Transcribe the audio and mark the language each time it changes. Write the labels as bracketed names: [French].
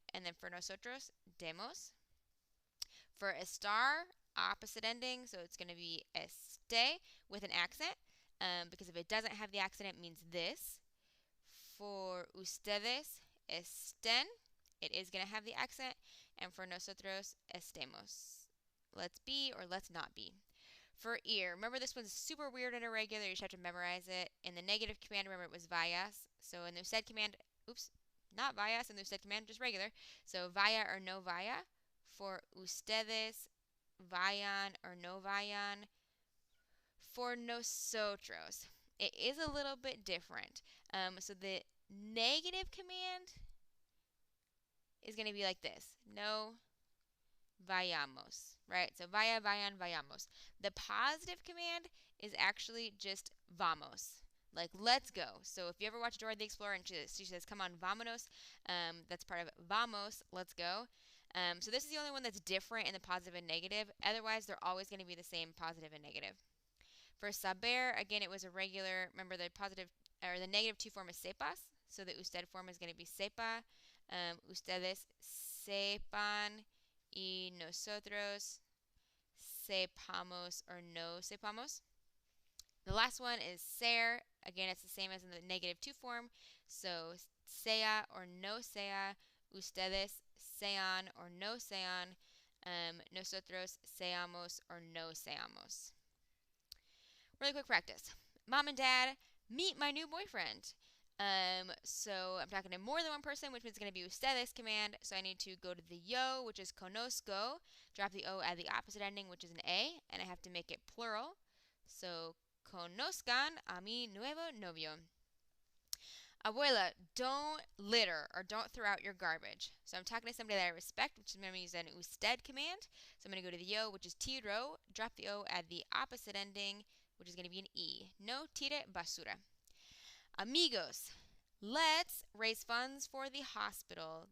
[English] And then for nosotros, demos. For estar, opposite ending. So it's going to be este with an accent. Because if it doesn't have the accent, it means this. For ustedes, estén. It is going to have the accent. And for nosotros, estemos. Let's be or let's not be. For ear, remember this one's super weird and irregular. You just have to memorize it. In the negative command, remember it was vayas. So in the usted command, not vayas in the usted command, just regular. [Spanish] So vaya or no vaya. For ustedes, vayan or no vayan. [English] For nosotros, it is a little bit different. So the negative command is going to be like this. [Spanish] No vayamos, right? So vaya, vayan, vayamos. [English] The positive command is actually just vamos, like let's go. So if you ever watch Dora the Explorer and she says, come on, vámonos, that's part of vamos, let's go. So this is the only one that's different in the positive and negative. Otherwise, they're always going to be the same, positive and negative. For saber, again, it was a regular, remember the positive, or the -2 form is sepas. So the usted form is going to be sepa. [Spanish] Ustedes sepan. Y nosotros sepamos or no sepamos. [English] The last one is ser. Again, it's the same as in the -2 form. [Spanish] So sea or no sea. Ustedes sean or no sean. Nosotros seamos or no seamos. [English] Really quick practice. Mom and Dad, meet my new boyfriend. So I'm talking to more than one person, which means it's going to be ustedes command. So I need to go to the yo, which is conozco, drop the o at the opposite ending, which is an a, and I have to make it plural. [Spanish] So conozcan a mi nuevo novio. [English] Abuela, don't litter or don't throw out your garbage. So I'm talking to somebody that I respect, which is going to use an usted command. So I'm going to go to the yo, which is tiro, drop the o at the opposite ending, which is going to be an e. [Spanish] No tire basura. [English] Amigos, let's raise funds for the hospital.